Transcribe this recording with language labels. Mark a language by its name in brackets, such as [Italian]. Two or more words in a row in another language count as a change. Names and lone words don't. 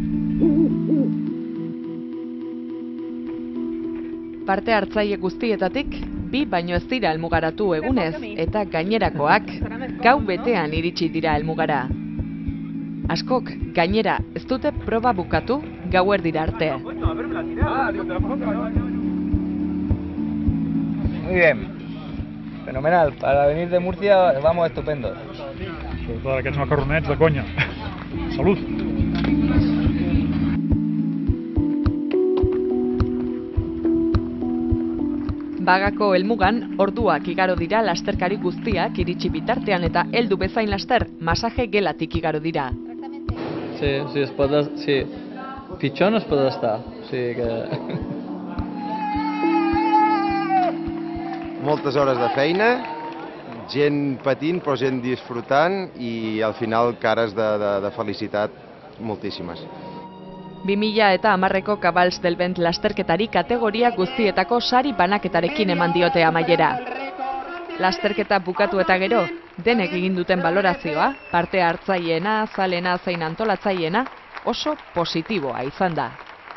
[Basque] Parte hartzaile guztietatik, 2 baino ez dira helmugaratu egunez, eta gainerakoak gau betean iritsi dira helmugara. Askok, gainera, ez dute proba bukatu gauerdira arte. [Spanish] Muy bien. Fenomenal. Para venir de Murcia vamos estupendos. [Catalan] Sobretot aquests macarronets de conya. Salut! [Basque] Bagako helmugan orduak igaro dira lasterkari guztiak iritsi bitartean eta heldu bezain laster masaje gelatik igaro dira. [Catalan] Sí, pitjor no es pot estar. O sigui que... Moltes hores de feina, gent patint però gent disfrutant i al final cares de felicitat moltíssimes. [Basque] 2010ko Cabals del Vent lasterketari kategoria guztietako sari banaketarekin eman diote amaiera. Lasterketa bukatu eta gero, denek egin duten balorazioa, parte hartzaileena, zalena zein antolatzaileena, oso positiboa izan da.